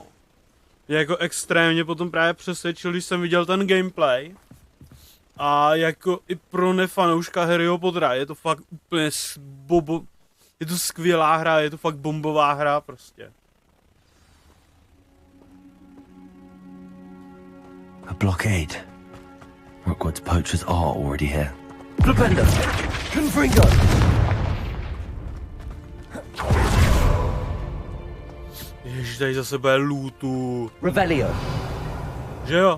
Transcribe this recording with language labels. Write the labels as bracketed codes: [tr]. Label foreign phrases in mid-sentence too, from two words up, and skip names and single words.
[cs] Jako extrémně potom právě přesvědčil, když jsem viděl ten gameplay. A jako i pro nefanouška Harryho Pottera je to fakt úplně je to skvělá hra, je to fakt bombová hra prostě. [en] A blockade. Hogwarts poachers are already here. [cs] Flipendo! Confringo! Ježiš, tady zase bude lootu. Revelio. Že jo?